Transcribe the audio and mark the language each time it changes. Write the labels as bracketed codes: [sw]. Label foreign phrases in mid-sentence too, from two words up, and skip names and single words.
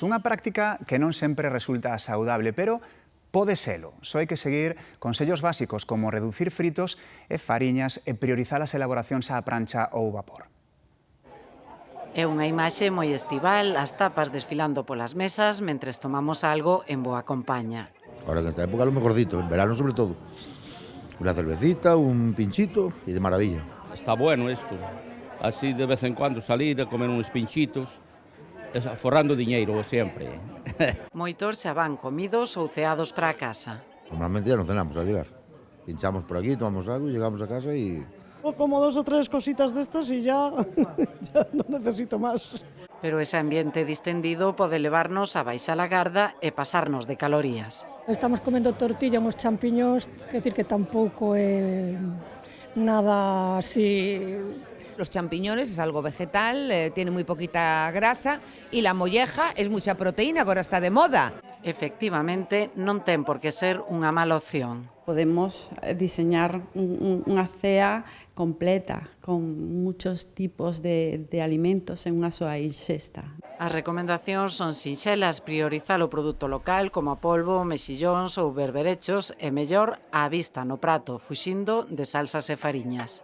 [gl] Unha práctica que non sempre resulta saudable, pero pode selo. Só hai que seguir consellos básicos como reducir fritos e fariñas e priorizar as elaboracións á prancha ou vapor. É unha imaxe moi estival, as tapas desfilando polas mesas mentres tomamos algo en boa compañía. [es] Ahora que en esta época lo mejorcito, en verano sobre todo. Una cervecita, un pinchito y de maravilla. Está bueno esto, así de vez en cuando salir a comer [gl] uns pinchitos, forrando diñeiro sempre. Moitos xa van comidos ou ceados para a casa. [es] Normalmente ya no cenamos al llegar. Pinchamos por aquí, tomamos algo y llegamos a casa y... Como 2 o 3 cositas de estas y ya no necesito más. [gl] Pero ese ambiente distendido pode levarnos a baixar a garda e pasarnos de calorías. Estamos comendo tortilla, uns champiñóns, quer decir que tampouco é nada así... [es] Los champiñones es algo vegetal, tiene muy poquita grasa y la molleja es mucha proteína, ahora está de moda. [gl] Efectivamente, non ten por que ser unha mala opción. Podemos diseñar unha cea completa con [es] muchos tipos [gl] de alimentos en unha soa ingesta. As recomendacións son sinxelas, priorizar o produto local como a polvo, mexillóns ou berberechos e mellor á vista no prato, fuxindo de salsas e fariñas.